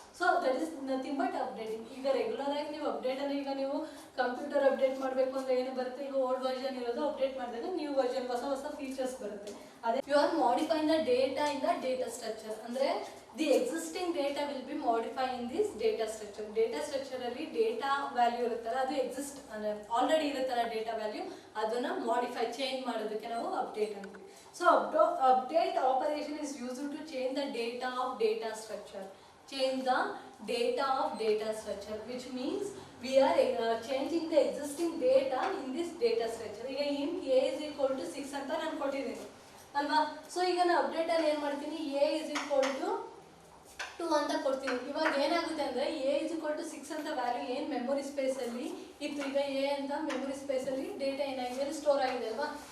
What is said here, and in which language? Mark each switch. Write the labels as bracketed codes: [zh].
[en] So that is nothing but updating. [kn] ಈಗ regular ಆಗಿ ನೀವು ಅಪ್ಡೇಟನ್ನು, ಈಗ ನೀವು ಕಂಪ್ಯೂಟರ್ ಅಪ್ಡೇಟ್ ಮಾಡಬೇಕು ಅಂದರೆ ಏನು ಬರುತ್ತೆ, ಈಗ ಓಲ್ಡ್ ವರ್ಷನ್ ಇರೋದು ಅಪ್ಡೇಟ್ ಮಾಡಿದಾಗ ನ್ಯೂ ವರ್ಷನ್ ಹೊಸ ಫೀಚರ್ಸ್ ಬರುತ್ತೆ. [en] ಅದೇ you are modifying the data in the data structure, ಅಂದರೆ the existing data will be modify in this data structure. [kn] Data ಸ್ಟ್ರಕ್ಚರಲ್ಲಿ data value ಇರುತ್ತಲ್ಲ, ಅದು ಎಕ್ಸಿಸ್ಟ್ ಅಂದರೆ ಆಲ್ರೆಡಿ ಇರುತ್ತಲ್ಲ ಡೇಟಾ ವ್ಯಾಲ್ಯೂ, ಅದನ್ನು ಮಾಡಿಫೈ ಚೇಂಜ್ ಮಾಡೋದಕ್ಕೆ ನಾವು ಅಪ್ಡೇಟ್ ಅಂತೀವಿ. [en] So update operation is used to change the data of data structure. Change the data of data structure, which means we are changing the existing data in this data structure. [kn] ಈಗ [en] int a is equal to 6 [kn] ಅಂತ ನಾನು ಕೊಟ್ಟಿದ್ದೀನಿ ಅಲ್ವಾ. So ಈಗ ನಾನು update ಅಲ್ಲಿ ಏನು ಮಾಡ್ತೀನಿ, [en] a is equal to 2 [kn] ಅಂತ ಕೊಡ್ತೀನಿ. ಇವಾಗ ಏನಾಗುತ್ತೆ ಅಂದರೆ [en] a is equal to 6 [kn] ಅಂತ ವ್ಯಾಲ್ಯೂ ಏನು ಮೆಮೊರಿ ಸ್ಪೇಸಲ್ಲಿ ಇತ್ತು, ಈಗ a ಅಂತ ಮೆಮೊರಿ ಸ್ಪೇಸಲ್ಲಿ ಡೇಟಾ ಏನಾಗಿದೆ ಸ್ಟೋರ್ ಆಗಿದೆ ಅಲ್ವಾ.